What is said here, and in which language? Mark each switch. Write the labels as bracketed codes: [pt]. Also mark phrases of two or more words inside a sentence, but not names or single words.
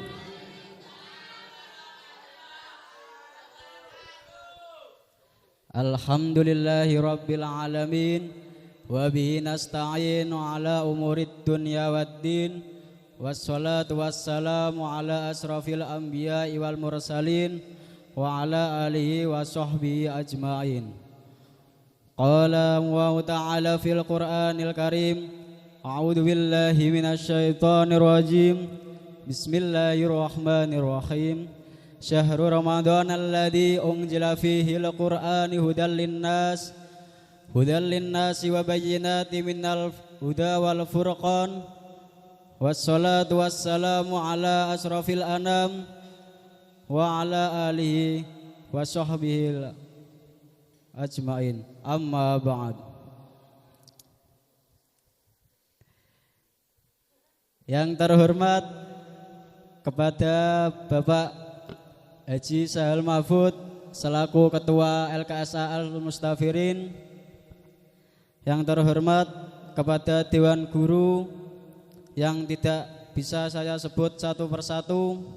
[ar] الحمد لله رب العالمين وبه نستعين على أمور الدنيا والدين والصلاة والسلام على أشرف الأنبياء والمرسلين وعلى آله وصحبه أجمعين. قال وتعالى في القرآن الكريم أعوذ بالله من الشيطان الرجيم. بسم الله الرحمن الرحيم. شهر رمضان الذي أنزل فيه القرآن هدى للناس وبينات من الهدى والفرقان. والصلاة والسلام على أشرف الأنام وعلى آله وصحبه أجمعين. أما بعد. [id] Yang terhormat kepada Bapak Haji Syahal Mahfud selaku Ketua LKSA Al-Mustafirin, yang terhormat kepada Dewan Guru yang tidak bisa saya sebut satu persatu,